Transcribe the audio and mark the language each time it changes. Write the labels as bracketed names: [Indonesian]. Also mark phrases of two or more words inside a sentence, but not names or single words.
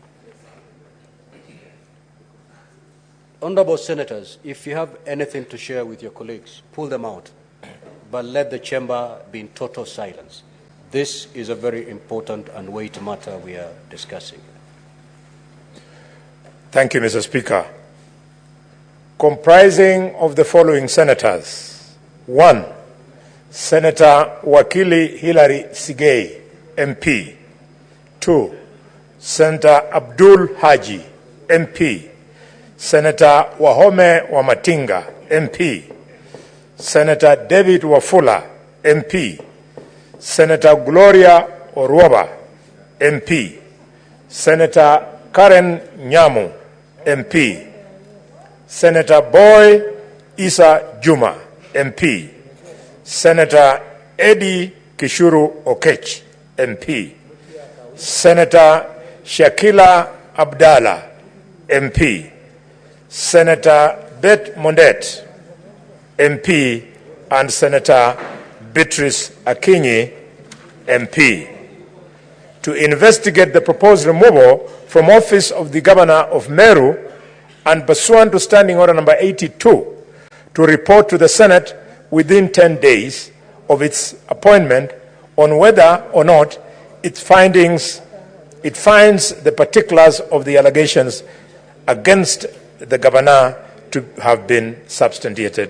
[English] Honorable Senators, if you have anything to share with your colleagues, pull them out, but let the chamber be in total silence. This is a very important and weighty matter we are discussing. Thank you, Mr. Speaker. Comprising of the following senators. 1. Senator Wakili Hilary Sigei, MP. 2. Senator Abdul Haji, MP. Senator Wahome Wamatinga, MP. Senator David Wafula, MP. Senator Gloria Orwaba, MP. Senator Karen Nyamu, MP. Senator Boy Isa Juma, MP. Senator Eddie Kishuru Okech, MP. Senator Shakila Abdallah, MP, Senator Bet Mondet, MP, and Senator Beatrice Akinyi, MP, to investigate the proposed removal from office of the Governor of Meru and pursuant to Standing Order number 82, to report to the Senate within 10 days of its appointment on whether or not it finds the particulars of the allegations against the Governor to have been substantiated.